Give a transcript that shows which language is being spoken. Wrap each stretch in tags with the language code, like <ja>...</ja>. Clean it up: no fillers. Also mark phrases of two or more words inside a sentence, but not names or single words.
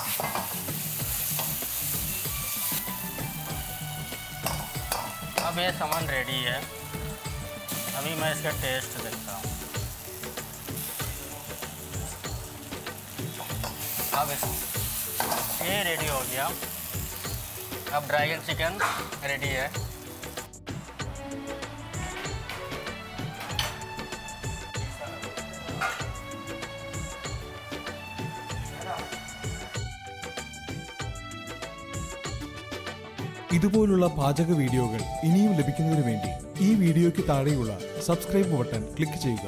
<hi>अब ये सामान रेडी है। अभी मैं इसका टेस्ट देखता हूँ। अब ये रेडी हो गया। अब</hi> <en>dragon chicken</en> <hi>रेडी है।</hi> <ml>ഇതുപോലുള്ള പാചക വീഡിയോകൾ ഇനിയും ലഭിക്കുന്നതിന് വേണ്ടി ഈ വീഡിയോയ്ക്ക് താഴെയുള്ള</ml> <en>subscribe button click</en> <ml>ചെയ്യുക.</ml>